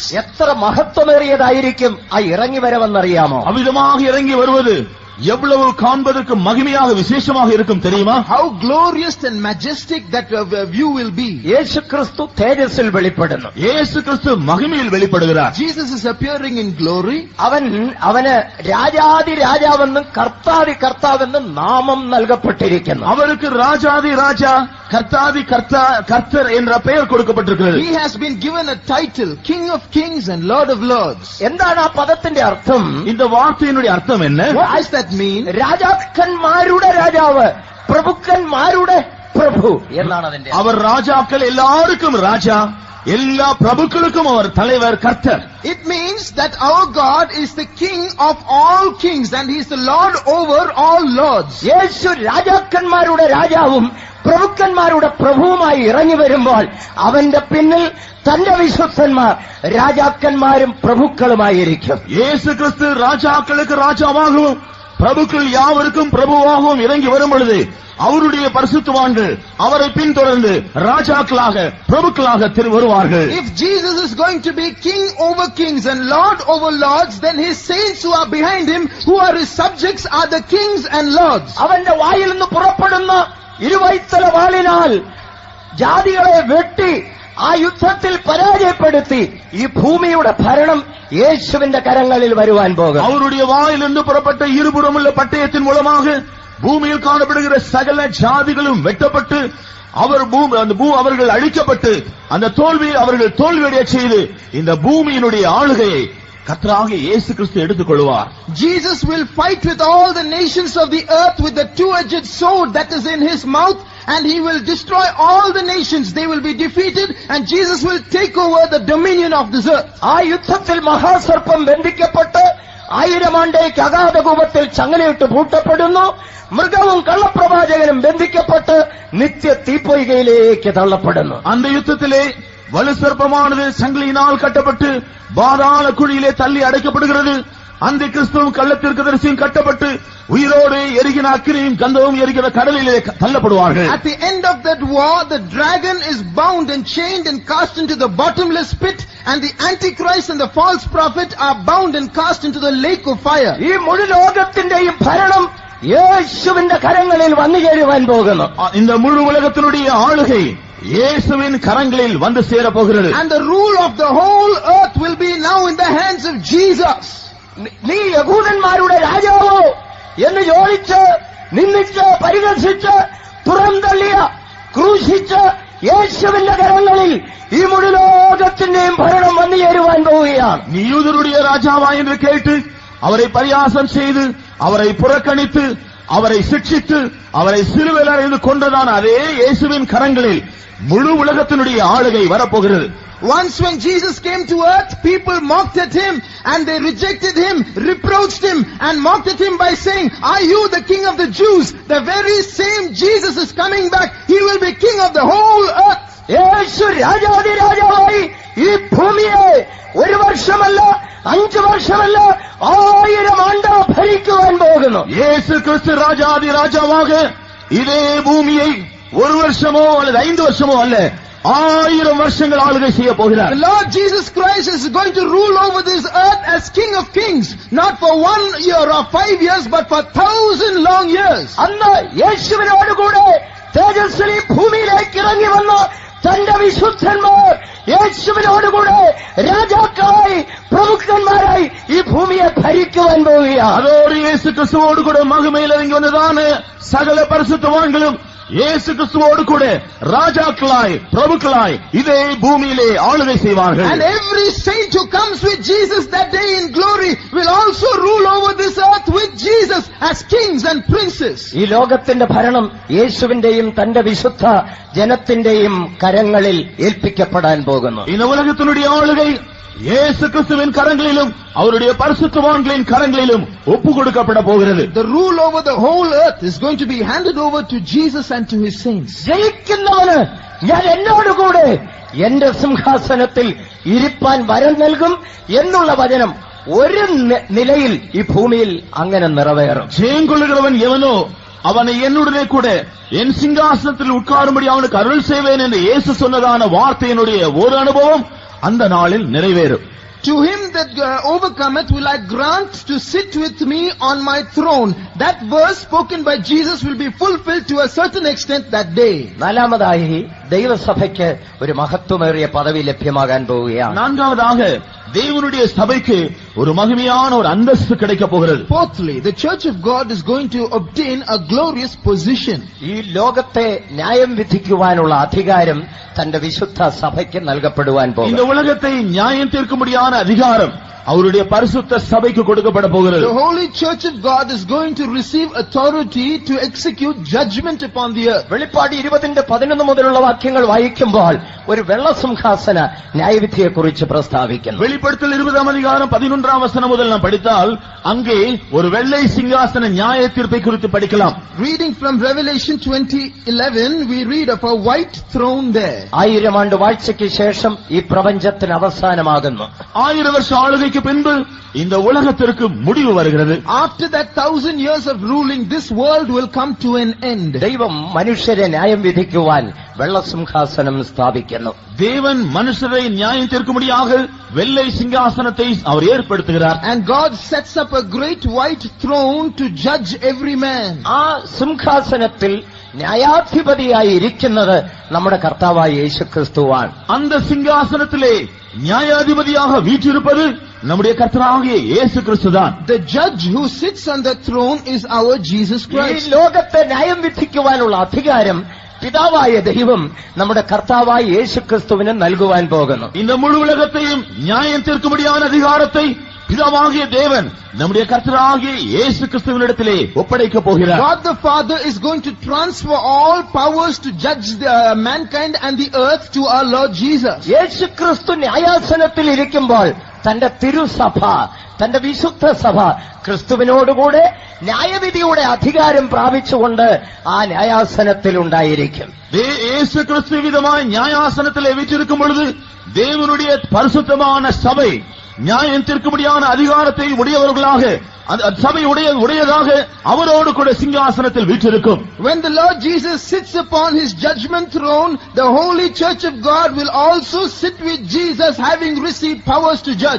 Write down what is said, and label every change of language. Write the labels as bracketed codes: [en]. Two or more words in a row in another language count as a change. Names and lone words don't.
[ml] എത്ര മഹത്വമേറിയതായിരിക്കും ആ ഇറങ്ങി വരവെന്നറിയാമോ? [ta] அவ்விதமாக இறங்கி வருவது எவ்வளவு காண்பதற்கு மகிமையாக விசேஷமாக இருக்கும் தெரியுமா? [en] How glorious and majestic that view will be. [ml] യേശു ക്രിസ്തു തേജസ്സിൽ വെളിപ്പെടുന്നു. [ta] இயேசு கிறிஸ்து மகிமையில் வெளிப்படுகிறார். [en] Jesus is appearing in glory. [ml] അവന് രാജാതി രാജാവെന്നും കർത്താതി കർത്താവെന്നും നാമം നൽകപ്പെട്ടിരിക്കുന്നു. [ta] அவருக்கு ராஜாதி ராஜா, கர்த்தாதி கர்த்தர் என்ற பெயர் கொடுக்கப்பட்டிருக்கிறது. [en] He has been given a title, King of Kings and Lord of Lords. [ml] എന്താണ് ആ പദത്തിന്റെ അർത്ഥം? [ta] இந்த வார்த்தையினுடைய அர்த்தம் என்ன? [en] What does that mean? [ml] രാജാക്കന്മാരുടെ രാജാവ്, പ്രഭുക്കന്മാരുടെ പ്രഭു എന്നാണ് അതിന്റെ. [ta] அவர் ராஜாக்கள் எல்லாருக்கும் ராஜா, எல்லா பிரபுக்களுக்கும் அவர் தலைவர், கர்த்தர். [en] It means that our God is the King of all kings and he is the Lord over all lords. [ml] യേശു രാജാക്കന്മാരുടെ രാജാവും പ്രഭുക്കന്മാരുടെ പ്രഭുവുമായി ഇറങ്ങി വരുമ്പോൾ അവന്റെ പിന്നിൽ തന്റെ വിശുദ്ധന്മാർ രാജാക്കന്മാരും പ്രഭുക്കളുമായിരിക്കും. [ta] இயேசு கிறிஸ்து ராஜாக்களுக்கு ராஜாவாகவும் பிரபுக்கள் யாவருக்கும் பிரபுவாகவும் இறங்கி வரும் பொழுது அவருடைய பரிசுத்தவான்கள் அவரை பின்தொடர்ந்து ராஜாக்களாக பிரபுக்களாக வருவார்கள். [en] If Jesus is going to be king over kings and lord over lords, then his saints who are behind him, who are his subjects, are the kings and lords. [ml] അവന്റെ വായിൽ നിന്ന് പുറപ്പെടുന്ന ഇരുവൈത്തല വാളിനാൽ ജാതികളെ വെട്ടി ആ യുദ്ധത്തിൽ പരാജയപ്പെടുത്തി ഈ ഭൂമിയുടെ ഭരണം യേശുവിന്റെ കരങ്ങളിൽ വരുവാൻ പോകും. [ta] அவருடைய வாயிலிருந்து புறப்பட்ட இருபுறமுள்ள பட்டயத்தின் மூலமாக பூமியில் காணப்படுகிற சகல ஜாதிகளும் வெட்டப்பட்டு அவர்கள் அழிக்கப்பட்டு அந்த தோல்வியை அவர்கள் தோல்வியடைய செய்து இந்த பூமியினுடைய ஆளுகையை கர்த்தராகிய இயேசு கிறிஸ்து எடுத்துக் கொள்வார். [en] Jesus will fight with all the nations of the earth with the two-edged sword that is in his mouth, and he will destroy all the nations. They will be defeated and Jesus will take over the dominion of this earth. [ml] ആ യുദ്ധത്തിൽ മഹാസർപ്പം ബന്ധിക്കപ്പെട്ട് 1000 ആണ്ടേക്ക് അഗാധകൂപത്തിൽ ചങ്ങലയിട്ട് പൂട്ടപ്പെടുന്നു. മൃഗവും കള്ളപ്രവാചകനും ബന്ധിക്കപ്പെട്ട് നിത്യ തീപ്പൊയ്കയിലേക്ക് തള്ളപ്പെടുന്നു. [ta] அந்த யுத்தத்திலே வலுசர்ப்பமானது சங்கிலியினால் கட்டப்பட்டு பாதாள குழியிலே தள்ளி அடைக்கப்படுகிறது. அந்த கிறிஸ்துவும் கள்ளத்தீர்க்கதரிசியும் கட்டப்பட்டு உயிரோடு எரிகிற அக்கினியும் கந்தமும் எரிகிற கடலிலே தள்ளப்படுவார்கள். [en] At the end of that war, the dragon is bound and chained and cast into the bottomless pit, and the Antichrist and the false prophet are bound and cast into the lake of fire. [ml] ഈ മുഴു ലോകത്തിന്റെയും ഭരണം യേശുവിന്റെ കരങ്ങളിൽ വന്നു ചേരുവാൻ പോകുന്നു. [ta] இந்த முழு உலகத்தினுடைய ஆளுகை இயேசுவின் கரங்களில் வந்து சேர போகிறது. [en] And the rule of the whole earth will be now in the hands of Jesus. [ml] നീ യഹൂദന്മാരുടെ രാജാവോ എന്ന് ചോദിച്ച് നിന്ദിച്ച് പരിഹസിച്ച് പുറന്തള്ളിയ ക്രൂശിച്ച് യേശുവിന്റെ കരങ്ങളിൽ ഈ മുഴു ലോകത്തിന്റെയും ഭരണം വന്നു ചേരുവാൻ പോവുകയാണ്. [ta] நீ யூதருடைய ராஜாவா என்று கேட்டு அவரை பரியாசம் செய்து அவரை புறக்கணித்து அவரை சிக்ஷித்து அவரை சிலுவையில் அறைந்து கொன்றதான அதே இயேசுவின் கரங்களில் முழு உலகத்தினுடைய ஆளுகை வரப்போகிறது. [en] Once when Jesus came to earth, people mocked at him and they rejected him, reproached him and mocked at him by saying, "Are you the king of the Jews?" The very same Jesus is coming back. He will be king of the whole earth. [ml] യേശു രാജാതിരാജാവായി ഈ ഭൂമിയെ 1 വർഷമല്ല 5 വർഷമല്ല 1000 ആണ്ട് ഭരിക്കുവാൻ പോകുന്നു. [ta] இயேசு கிறிஸ்து ராஜாதி ராஜாவாக இதே பூமியை 1 வருஷமோ அல்லது 5 வருஷமோ அல்ல 1000 வருஷங்கள் ஆளுகை செய்ய போகிறார். [en] The Lord Jesus Christ is going to rule over this earth as King of Kings, not for 1 year or 5 years, but for 1000 long years. [ml] അന്ന് യേശുവിനോടുകൂടെ തേജസ്വിനി ഭൂമിയിലേക്ക് ഇറങ്ങി വന്ന് തന്റെ വിശുദ്ധന്മാർ യേശുവിനോടുകൂടെ രാജാക്കളായി പ്രമുഖന്മാരായി ഈ ഭൂമിയെ ഭരിക്കുവാൻ പോവുകയാണ്. [ta] அதோடு இயேசு கிறிஸ்துவோடு கூட மகிமையில் இறங்கி வந்ததான சகல பரிசுத்தவான்களும் இயேசு கிறிஸ்துவோடு கூட ராஜாக்களாய் பிரபுக்களாய் இதே பூமியிலே ஆளுகை செய்வார்கள். [en] And every saint who comes with Jesus that day in glory will also rule over this earth with Jesus as kings and princes. [ml] ഈ ലോകത്തിന്റെ ഭരണം യേശുവിന്റെയും തന്റെ വിശുദ്ധ ജനത്തിന്റെയും കരങ്ങളിൽ ഏൽപ്പിക്കപ്പെടാൻ പോകുന്നു. [ta] இந்த உலகத்தினுடைய ஆளுகை இயேசு கிறிஸ்துவின் கரங்களிலும் அவருடைய பரிசுத்தவான்களின் கரங்களிலும் ஒப்பு கொடுக்கப்பட போகிறது. [en] The rule over the whole earth is going to be handed over to Jesus and to his saints. [ml] ജയിക്കുന്നവന് ഞാൻ എന്നോടുകൂടെ എന്റെ സിംഹാസനത്തിൽ ഇരിപ്പാൻ വരം നൽകും എന്നുള്ള വചനം ഒരു നിലയിൽ ഈ ഭൂമിയിൽ അങ്ങനെ നിറവേറും. [ta] ஜெயம் கொள்ளுகிறவன் எவனோ அவனை என்னுடனே கூட என் சிங்காசனத்தில் உட்காரும்படி அவனுக்கு அருள் செய்வேன் என்று இயேசு சொன்னதான வார்த்தையினுடைய ஒரு அனுபவம் அந்த நாளில் நிறைவேறும். [en] To him that overcometh will I grant to sit with me on my throne. That verse spoken by Jesus will be fulfilled to a certain extent that day. [ml] നാലാമതായി ദൈവസഭയ്ക്ക് ഒരു മഹത്വമേറിയ പദവി ലഭ്യമാകാൻ പോവുകയാണ്. [ta] நான்காவதாக தேவனுடைய சபைக்கு ஒரு மகிமையான ஒரு அந்தஸ்து கிடைக்க போகிறது. [en] Fourthly, the church of God is going to obtain a glorious position. [ml] ഈ ലോകത്തെ ന്യായം വിധിക്കുവാനുള്ള അധികാരം തന്റെ വിശുദ്ധ സഭയ്ക്ക് നൽകപ്പെടുവാൻ [ta] இந்த [ml] പോകുന്നു. [ta] உலகத்தை நியாயம் தீர்க்கும்படியான அதிகாரம் அவருடைய பரிசுத்த சபைக்கு கொடுக்கப்பட போகிறது. [en] The holy church of God is going to receive authority to execute judgment upon the earth. [ml] വെളിപ്പാട് 20:11 മുതലുള്ള വാക്യങ്ങൾ വായിക്കുമ്പോൾ ഒരു വെള്ളസിംഹാസന ന്യായവിധിയെക്കുറിച്ച് പ്രസ്താവിക്കുന്നു. [ta] வெளிப்படுத்தல் 20ஆம் அதிகாரம் 11ஆம் வசனம் முதல் நாம் படித்தால் அங்கே ஒரு வெள்ளை சிங்காசன நியாய தீர்ப்பை குறித்து படிக்கலாம். [en] Reading from Revelation 20:11, we read of a white throne there. [ml] 1000 ആണ്ട് വാഴ്ചയ്ക്ക് ശേഷം ഈ പ്രപഞ്ചത്തിന് അവസാനമാകുന്നു. [ta] 1000 வருஷ ஆளுகைக்கு பின்பு இந்த உலகத்திற்கு முடிவு வருகிறது. [en] After that 1000 years of ruling, this world will come to an end. [ml] ദൈവം മനുഷ്യരെ ന്യായം വിധിക്കുവാൻ വെള്ളസിംഹാസനം സ്ഥാപിക്കുന്നു. [ta] தேவன் மனுஷரை நியாயம் தீர்க்கும்படியாக வெள்ளை சிங்காசனத்தை அவர் ஏற்படுத்துகிறார். [en] And God sets up a great white throne to judge every man. [ml] ആ സിംഹാസനത്തിൽ ന്യായാധിപതിയായി ഇരിക്കുന്നത് നമ്മുടെ കർത്താവായ യേശുക്രിസ്തുവാണ്. [ta] அந்த சிங்காசனத்திலே நியாயாதிபதியாக வீற்றிருப்பது நம்முடைய கர்த்தராகிய இயேசு கிறிஸ்துதான். [en] The judge who sits on the throne is our Jesus [ml] ഈ [en] Christ. [ml] ലോകത്തെ ന്യായം വിധിക്കുവാനുള്ള അധികാരം പിതാവായ ദൈവം നമ്മുടെ കർത്താവായ യേശുക്രിസ്തുവിന് നൽകുവാൻ പോകുന്നു. [ta] இந்த முழு உலகத்தையும் நியாயம் தீர்க்கும்படியான அதிகாரத்தை பிதாவாகிய தேவன் நம்முடைய கர்த்தராகிய இயேசு கிறிஸ்துவினிடத்திலே ஒப்படைக்க போகிறார். [en] God the Father is going to transfer all powers to judge the mankind and the earth to our Lord Jesus. [ml] യേശു ക്രിസ്തു ന്യായാസനത്തിൽ ഇരിക്കുമ്പോൾ തന്റെ തിരുസഭ, തന്റെ വിശുദ്ധ സഭ ക്രിസ്തുവിനോടുകൂടെ ന്യായവിധിയുടെ അധികാരം പ്രാപിച്ചുകൊണ്ട് ആ ന്യായാസനത്തിൽ ഉണ്ടായിരിക്കും. [ta] இயேசு கிறிஸ்து விதமாய் நியாயாசனத்திலே வீற்றிருக்கும் பொழுது தேவனுடைய பரிசுத்தமான சபை நியாயம் தீர்க்கும்படியான அதிகாரத்தை உடையவர்களாக, சபை உடையதாக அவரோடு கூட சிங்காசனத்தில் வீற்றிருக்கும். [en] When the Lord Jesus sits upon his judgment throne, the holy church of God will also sit with Jesus, having received powers to judge.